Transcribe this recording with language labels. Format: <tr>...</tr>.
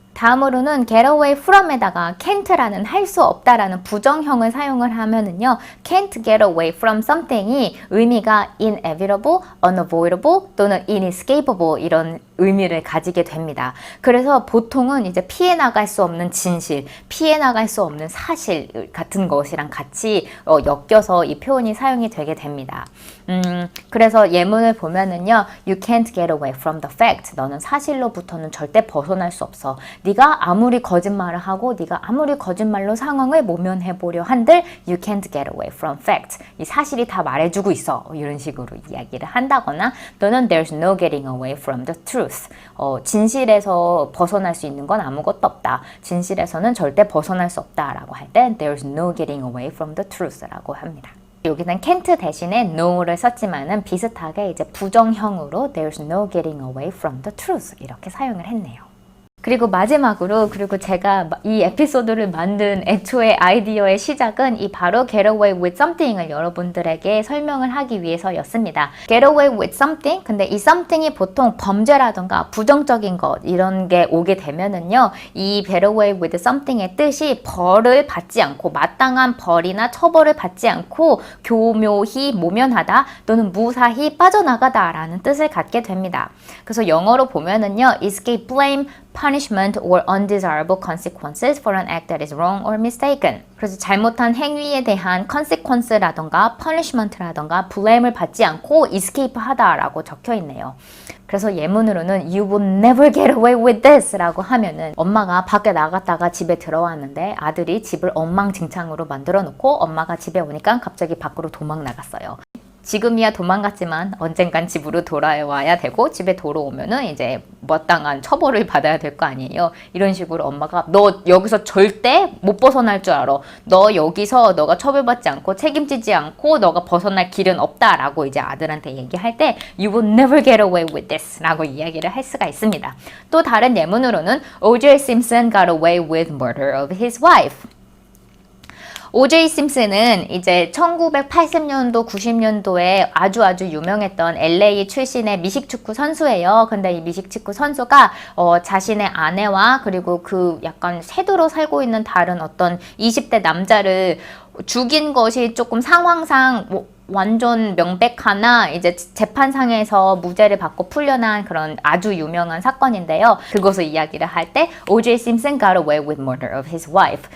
<ko>다음으로는</ko> <en>get away from</en> <ko>에다가</ko> <en>can't</en> <ko>라는 할 수 없다라는 부정형을 사용을 하면은요,</ko> <en>can't get away from something</en> <ko>이 의미가</ko> <en>inevitable, unavoidable</en> <ko>또는</ko> <en>inescapable</en> <ko>이런 의미를 가지게 됩니다. 그래서 보통은 이제 피해 나갈 수 없는 진실, 피해 나갈 수 없는 사실 같은 것이랑 같이 엮여서 이 표현이 사용이 되게 됩니다. 그래서 예문을 보면은요,</ko> <en>you can't get away from the fact.</en> <ko>너는 사실로부터는 절대 벗어날 수 없어. 네가 아무리 거짓말을 하고 네가 아무리 거짓말로 상황을 모면해 보려 한들</ko> <en>you can't get away from fact.</en> <ko>이 사실이 다 말해주고 있어. 이런 식으로 이야기를 한다거나 또는</ko> <en>there's no getting away from the truth.</en> <ko>진실에서 벗어날 수 있는 건 아무것도 없다. 진실에서는 절대 벗어날 수 없다라고 할 때</ko> <en>there's no getting away from the truth</en> <ko>라고 합니다. 여기는</ko> <en>can't</en> <ko>대신에 no를 썼지만은 비슷하게 이제 부정형으로</ko> <en>there's no getting away from the truth</en> <ko>이렇게 사용을 했네요. 그리고 마지막으로 제가 이 에피소드를 만든 애초에 아이디어의 시작은 이 바로 get away with something을 여러분들에게 설명을 하기 위해서였습니다.</ko> <en>get away with something?</en> <ko>근데 이 something이 보통 범죄라던가 부정적인 것 이런 게 오게 되면은요, 이</ko> <en>get away with something</en> <ko>의 뜻이 벌을 받지 않고 마땅한 벌이나 처벌을 받지 않고 교묘히 모면하다 또는 무사히 빠져나가다 라는 뜻을 갖게 됩니다.</ko> <en>그래서 영어로 보면은요, escape blame, punishment or undesirable consequences for an act that is wrong or mistaken.</en> <ko>그래서 잘못한 행위에 대한</ko> <en>consequence</en> <ko>라던가</ko> <en>punishment</en> <ko>라던가</ko> <en>blame</en> <ko>을 받지 않고</ko> <en>escape</en> <ko>하다라고 적혀 있네요. 그래서 예문으로는</ko> <en>you would never get away with this</en> <ko>라고 하면은 엄마가 밖에 나갔다가 집에 들어왔는데 아들이 집을 엉망진창으로 만들어 놓고 엄마가 집에 오니까 갑자기 밖으로 도망 나갔어요. 지금이야 도망갔지만 언젠간 집으로 돌아와야 되고 집에 돌아오면은 이제 마땅한 처벌을 받아야 될 거 아니에요. 이런 식으로 엄마가 너 여기서 절대 못 벗어날 줄 알아. 너 여기서 너가 처벌받지 않고 책임지지 않고 너가 벗어날 길은 없다라고 이제 아들한테 얘기할 때</ko> <en>You will never get away with this</en> <ko>라고 이야기를 할 수가 있습니다. 또 다른 예문으로는 O.J.</ko> <en>Simpson got away with murder of his wife. O.J.</en> <ko>심슨은 이제 1980년도, 90년도에 아주 유명했던 LA 출신의 미식축구 선수예요. 근데 이 미식축구 선수가 자신의 아내와 그리고 그 약간 세도로 살고 있는 다른 어떤 20대 남자를 죽인 것이 조금 상황상 완전 명백하나 이제 재판상에서 무죄를 받고 풀려난 그런 아주 유명한 사건인데요. 그것을 이야기를 할 때 O.J.</ko> <en>Simpson got away with murder of his wife.</en>